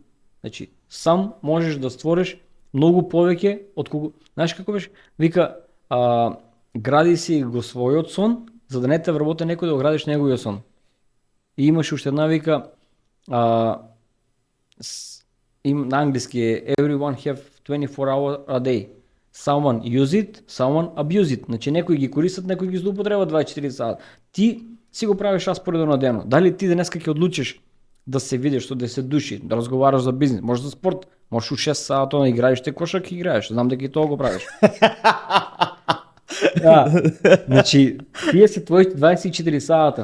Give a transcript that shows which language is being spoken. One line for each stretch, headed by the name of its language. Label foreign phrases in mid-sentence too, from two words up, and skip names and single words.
Macedonian: Значи, сам можеш да створиш многу повеќе од кога, знаеш како беше? Вика, гради си го својот сон, за да не те вработи некој да го градиш неговиот сон. И имаш уште една вика, на англиски е
English: everyone have 24 hour a day. Someone use it, someone abuse it.
Macedonian: Значи некои ги користат, некои ги злоупотребат 24 сата. Ти си го правиш распоредот на денот. Дали ти денеска ќе одлучиш да се видиш со 10 души, да разговараш за бизнис, може за спорт, можеш у 6 сата да играеш те кошак и играеш. Знам дека и тоа го правиш. Да. Значи, тие се твои 24 сата.